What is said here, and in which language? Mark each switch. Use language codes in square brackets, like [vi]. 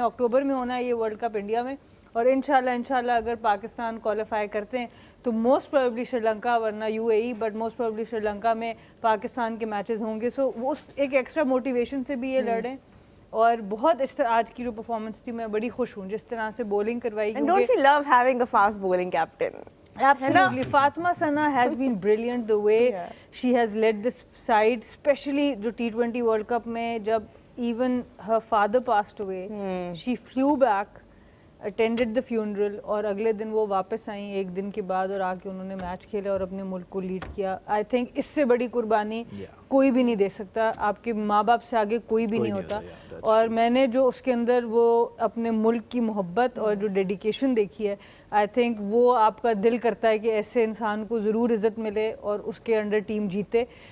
[ur] اکتوبر میں ہونا ہے یہ ورلڈ کپ انڈیا میں, اور انشاءاللہ اگر پاکستان کوالیفائی کرتے ہیں تو موسٹ پروبیبلی سری لنکا, ورنہ UAE, but most probably Sri Lanka میں پاکستان کے میچز ہوں گے. سو وہ ایک ایکسٹرا موٹیویشن سے بھی یہ لڑیں. اور بہت اس طرح آج کی جو پرفارمنس تھی میں بڑی خوش ہوں جس طرح سے بولنگ کروائی. [en] And don't you love having a fast bowling captain? Absolutely. Fatima Sana has been brilliant the way she has led this side, especially [ur] جو T20 World Cup میں جب [en] even her father passed away, she flew back. Attended the funeral, [ur] اور اگلے دن وہ واپس آئیں ایک دن کے بعد اور آ کے انہوں نے میچ کھیلا اور اپنے ملک کو لیڈ کیا. [en] I think [ur] اس سے بڑی قربانی کوئی بھی نہیں دے سکتا, آپ کے ماں باپ سے آگے کوئی بھی نہیں ہوتا. اور میں نے جو اس کے اندر وہ اپنے ملک کی محبت اور جو ڈیڈیکیشن دیکھی ہے, [en] I think [ur] وہ آپ کا دل کرتا ہے کہ ایسے انسان کو ضرور عزت ملے اور اس کے انڈر ٹیم جیتے.